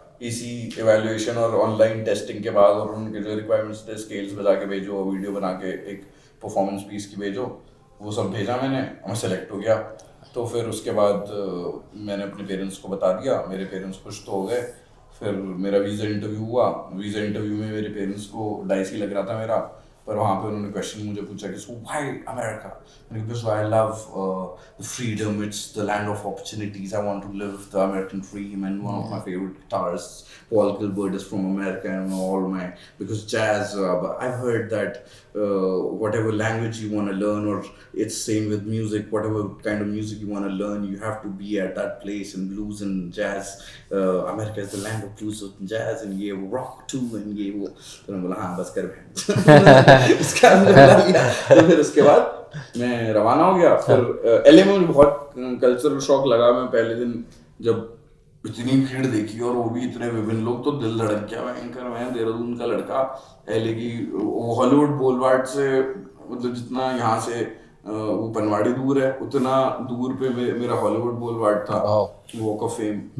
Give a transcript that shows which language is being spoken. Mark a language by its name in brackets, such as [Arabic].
[Hindi] ECE evaluation और online testing के बाद और उनके जो रिक्वायरमेंट्स थे, स्केल्स बजा के भेजो, वीडियो बना के एक परफॉर्मेंस पीस की भेजो, वो सब भेजा मैंने, मैं सेलेक्ट हो गया। तो फिर उसके बाद मैंने अपने पेरेंट्स को बता दिया, मेरे पेरेंट्स खुश तो हो गए। फिर मेरा वीज़ा इंटरव्यू हुआ। वीज़ा इंटरव्यू में मेरे पेरेंट्स को डाइस ही लग रहा था मेरा, पर वहाँ पे उन्होंने क्वेश्चन मुझे पूछा कि [English] So why America? Because I love the freedom, it's the land of opportunities, I want to live the American dream and one of my favourite guitarist Paul Gilbert is from America and all my, because jazz, I've heard that whatever language you want to learn, or it's same with music, whatever kind of music you want to learn, you have to be at that place. And blues and jazz, America is the land of blues and jazz and [Hindi] ये वो [English] rock too and ये वो। [Hindi] तो मैं बोला हाँ बस कर इसका तो फिर उसके बाद मैं रवाना हो गया। फिर LA में मुझे बहुत कल्चरल शॉक लगा। मैं पहले दिन जब इतनी भीड़ देखी और वो भी इतने विभिन्न लोग, तो दिल धड़क गया। भयंकर, मैं देहरादून का लड़का, LA की हॉलीवुड बोलवार्ड से, मतलब जितना यहाँ से वो पनवाड़ी दूर है उतना दूर पे मेरा हॉलीवुड बोलवार्ड था, वॉक ऑफ फेम।